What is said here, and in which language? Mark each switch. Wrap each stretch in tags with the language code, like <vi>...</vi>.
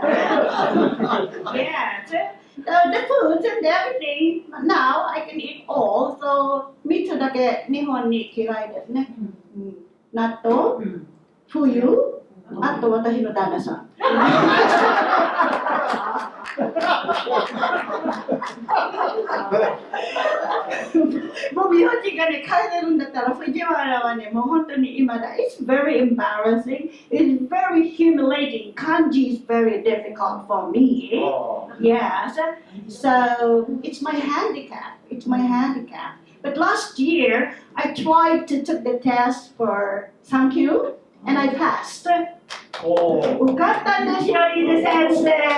<en>Yeah, the foods and everything, now I can eat all, so</en> <ja>3つだけ日本に嫌いですね。納豆、冬、あと私の旦那さん。もう名字がね、変えれるんだったら藤原はね、もう本当に今だ。</ja> <en>It's very embarrassing. It's very humiliating. Kanji is very difficult for me. Yes. So it's my handicap. But last year, I tried to take the test for Sankyu, and I passed.</en> <ja>受かったんですよ、リーダ先生。</ja>